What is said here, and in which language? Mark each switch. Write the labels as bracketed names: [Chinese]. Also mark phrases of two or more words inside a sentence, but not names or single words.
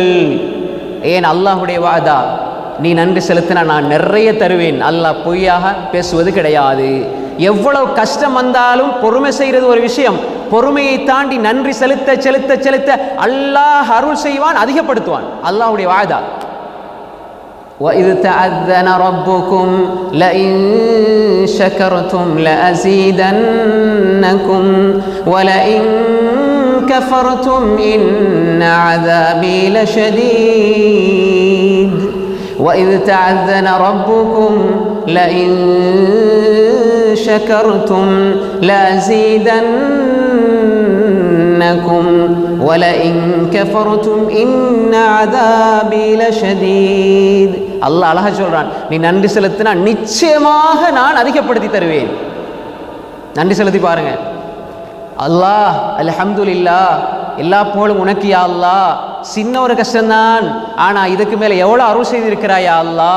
[Tamil] ஏன் அல்லாஹ்வுடைய வாதா, நீ நன்றி செலுத்தினா நான் நிறைய தருவேன். அல்லாஹ் பொய்யாக பேசுவது கிடையாது. எவ்வளவு கஷ்டம் வந்தாலும் பொறுமை செய்கிறது ஒரு விஷயம். பொறுமையை தாண்டி நன்றி செலுத்த செலுத்த செலுத்த அல்லாஹ் அருள் செய்வான், அதிகப்படுத்துவான். அல்லாஹ்வுடைய வாதா. [Arabic] وَإِذْ تَعَذَّنَ رَبُّكُمْ لَئِن شَكَرْتُمْ لَأَزِيدَنَّكُمْ وَلَئِن كَفَرْتُمْ إِنَّ عَذَابِي لَشَدِيدٌ وَإِذْ تَعَذَّنَ رَبُّكُمْ لَئِن شَكَرْتُمْ لَأَزِيدَنَّكُمْ وَلَئِن كَفَرْتُمْ إِنَّ عَذَابِي لَشَدِيدٌ. [Tamil] அல்லாஹ் அழகா சொல்றான், நீ நன்றி செலுத்தினா நிச்சயமாக நான் அதிகப்படுத்தி தருவேன். நன்றி செலுத்தி பாருங்க. அல்லாஹ் அல்ஹம்துலில்லாஹ், எல்லா புகழும் உனக்கு யா அல்லாஹ். சின்ன ஒரு கஷ்டம்தான், ஆனா இதுக்கு மேல எவ்வளவு அருள் செய்திருக்கிறாயா அல்லாஹ்.